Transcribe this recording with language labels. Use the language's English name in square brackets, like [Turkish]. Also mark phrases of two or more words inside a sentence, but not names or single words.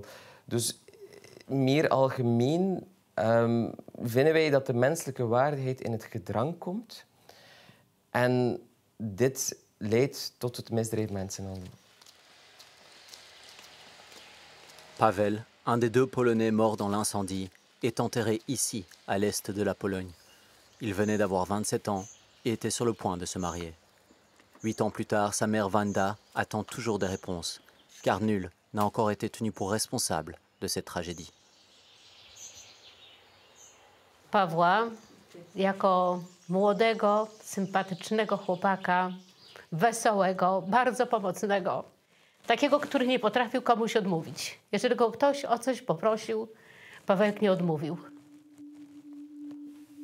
[Dutch] Dus meer algemeen vinden wij dat de menselijke waardigheid in het gedrang komt. En dit leidt tot het misdrijf mensenhandel. [French] Pavel, un des 2 Polonais morts dans l'incendie, est enterré ici, à l'est de la Pologne. Il venait d'avoir 27 ans et était sur le point de se marier. 8 ans plus tard, sa mère Wanda attend toujours des réponses, car nul n'a encore été tenu pour responsable de cette tragédie. [Polish] Pawła jako młodego, sympatycznego chłopaka, wesołego, bardzo pomocnego. Takiego, który nie potrafił komuś odmówić. Jeżeli go ktoś o coś poprosił, Pawełek nie odmówił.